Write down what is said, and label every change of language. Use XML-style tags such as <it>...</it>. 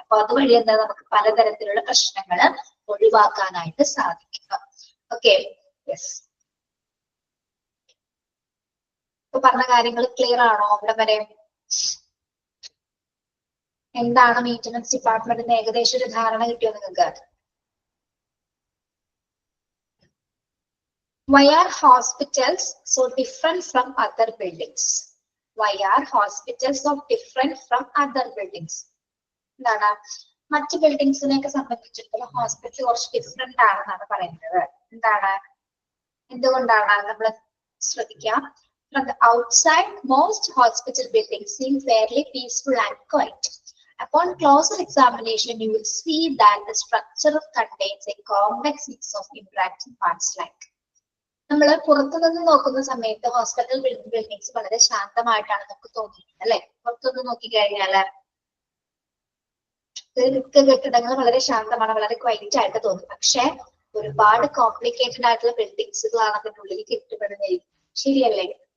<ml>അപ്പൊ അതുവഴി എന്താ നമുക്ക് പലതരത്തിലുള്ള പ്രശ്നങ്ങൾ ഒഴിവാക്കാനായിട്ട് സാധിക്കും. Okay, yes. ഇപ്പൊ പറഞ്ഞ കാര്യങ്ങൾ ക്ലിയർ ആണോ അവിടെ വരെ? എന്താണ് മെയിൻ്റനൻസ് ഡിപ്പാർട്ട്മെന്റിന് ഏകദേശം ഒരു ധാരണ കിട്ടിയോ നിങ്ങൾക്ക്?</ml> <en>Why are hospitals so different from other buildings? Why are hospitals so different from other buildings?</en> <ml>എന്താണ് മറ്റ് ബിൽഡിങ്സിനെയൊക്കെ സംബന്ധിച്ചിടത്തോളം ഹോസ്പിറ്റൽ കുറച്ച് ഡിഫറെന്റ് ആണെന്നാണ് പറയുന്നത്. എന്താണ് എന്തുകൊണ്ടാണ് നമ്മൾ ശ്രദ്ധിക്കാം.</ml> <en>From the outside, most hospital buildings seem fairly peaceful and quiet. Upon closer examination, you will see that the structure contains a complex mix of interacting parts like.</en> <ml>നമ്മൾ പുറത്തുനിന്ന് നോക്കുന്ന സമയത്ത് ഹോസ്പിറ്റൽ ബിൽഡിങ്സ് വളരെ ശാന്തമായിട്ടാണ് നമുക്ക് തോന്നിയിരുന്നത് അല്ലെ. പുറത്തുനിന്ന് നോക്കിക്കഴിഞ്ഞാല് കെട്ടിടങ്ങൾ വളരെ ശാന്തമാണ്, വളരെ ക്വൈറ്റ് ആയിട്ട് തോന്നും. പക്ഷെ ഒരുപാട് കോംപ്ലിക്കേറ്റഡ് ആയിട്ടുള്ള ബിൽഡിങ്സുകളാണ് അതിനുള്ളിൽ കെട്ടിപ്പെടുന്നത്. ശരിയല്ലേ?</ml>